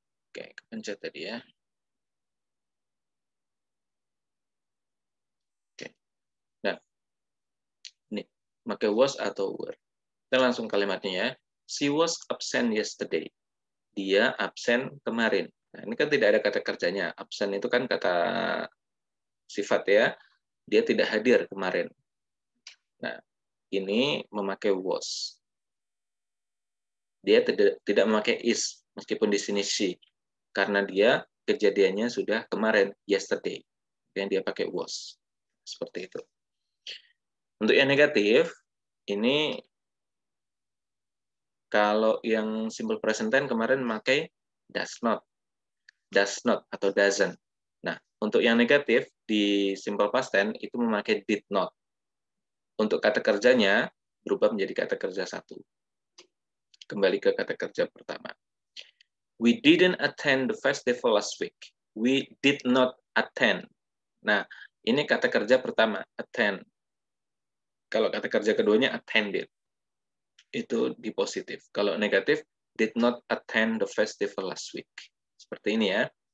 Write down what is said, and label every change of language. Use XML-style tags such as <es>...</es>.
<id>Oke, kepencet tadi ya. Oke. Nah, ini pakai was atau were. Kita langsung kalimatnya ya.</id> <en>She was absent yesterday.</en> <id>Dia absen kemarin. Nah, ini kan tidak ada kata kerjanya. Absen itu kan kata sifat ya. Dia tidak hadir kemarin. Nah, ini memakai was. Dia tidak memakai is, meskipun di sini she. Karena dia kejadiannya sudah kemarin, yesterday. Yang dia pakai was. Seperti itu. Untuk yang negatif, ini kalau yang simple present tense kemarin memakai does not atau doesn't. Nah, untuk yang negatif di simple past tense itu memakai did not. Untuk kata kerjanya berubah menjadi kata kerja satu. Kembali ke kata kerja pertama.</id> <en>We didn't attend the festival last week. We did not attend.</en> <id>Nah, ini kata kerja pertama, attend. Kalau kata kerja keduanya attended. Itu di positif. Kalau negatif,</id> <en>did not attend the festival last week.</en> <id>Seperti ini ya.</id>